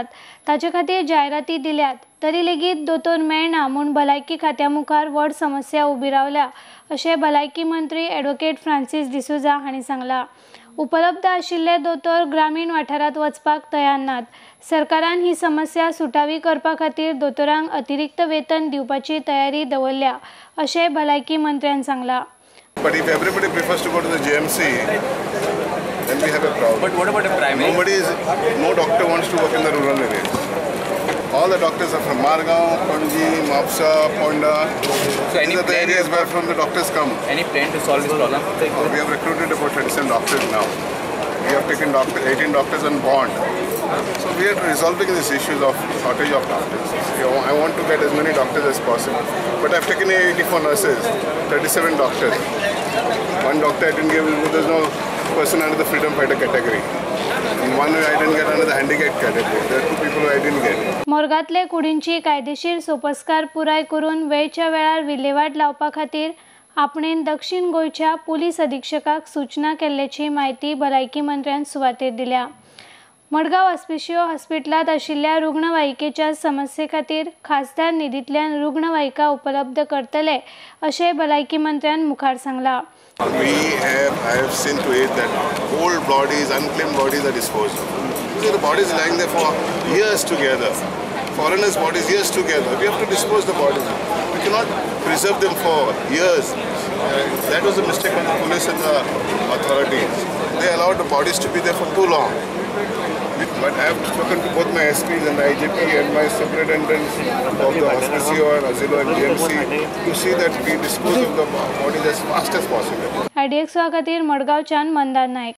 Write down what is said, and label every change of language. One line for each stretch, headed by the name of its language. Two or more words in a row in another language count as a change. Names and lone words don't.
Konkani: ताचे खातीर जायराती दिल्यात, तरी लेगीत दोतोर मेळना म्हूण भलायकी खात्या मुखार व्हड समस्या उबी रावल्या, अशें भलायकी मंत्री ॲडव्होकेट फ्रांसीस डिसोझा हांणी सांगलां। उपलब्ध आशिल्ले दोतोर ग्रामीण वाठारांत वचपाक तयार नात। सरकारान ही समस्या सुटावी करपा खातीर दोतोरांक अतिरिक्त वेतन दिवपाची तयारी दवरल्या, अशें भलायकी मंत्र्यान सांगलां।
English: But if everybody prefers to go to the GMC, then we have a problem. But what about the primary? No doctor wants to work in the rural areas. All the doctors are from Margaon, Panji, Mapsa, Ponda. So These are the areas where from the doctors come. Any plan to solve this problem? We have recruited about 37 doctors now. We have taken 18 doctors on bond. So we are resolving these issues of shortage of doctors. I want to get as many doctors as possible. But I've taken 84 nurses, 37 doctors. One doctor I didn't give, there's no person under the freedom fighter category. And one I didn't get under the handicap category. There are two people who I didn't get.
Konkani: मोरगांतले कुडींची कायदेशीर सोपस्कार पुराय करून वेळच्या वेळार विल्हेवाट लावपा खातीर आपणेन दक्षिण गोंयच्या पुलीस अधीक्षकाक सूचना केल्ल्याची माहिती भलायकी मंत्र्यान सुवातेर दिल्या। मडगांव अस्पिशियो हॉस्पिटलांत आशिल्ल्या रुग्णवाहिकेच्या समस्ये खातीर खासदार निधींतल्यान रुग्णवाहिका उपलब्ध करतले, अशें भलायकी मंत्र्यान मुखार सांगलां।
English: I have seen to it that old bodies, unclaimed bodies are disposed of. The bodies lying there for years together. Foreigners' bodies years together. We have to dispose the bodies. We cannot preserve them for years. That was a mistake of the police and the authorities. They allowed the bodies to be there for too long. But I have spoken to both my SPs and the IGP and my superintendents of the Hospicio and Asilo and GMC to see that we dispose of the bodies as fast as possible.
Konkani: IDX खातीर मडगांवच्यान मंदार नायक।